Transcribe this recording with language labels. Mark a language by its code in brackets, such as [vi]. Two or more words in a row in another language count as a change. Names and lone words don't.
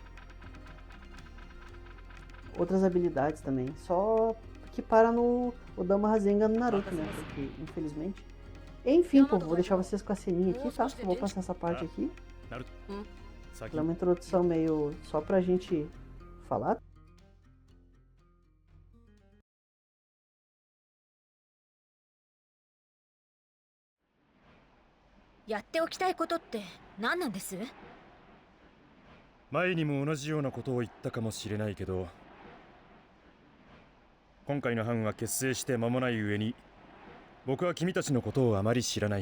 [pt] Outras habilidades também, só que para no o Dama Rasengan no Naruto, né? Porque, infelizmente... Enfim, povo, vou deixar vocês com a ceninha aqui, tá? Eu vou passar essa parte aqui. Ela é uma introdução meio só pra gente falar. [ja] 前にも同じようなことを言ったかもしれないけど、今回の班は結成して間もない上に、僕は君たちのことをあまり知らない。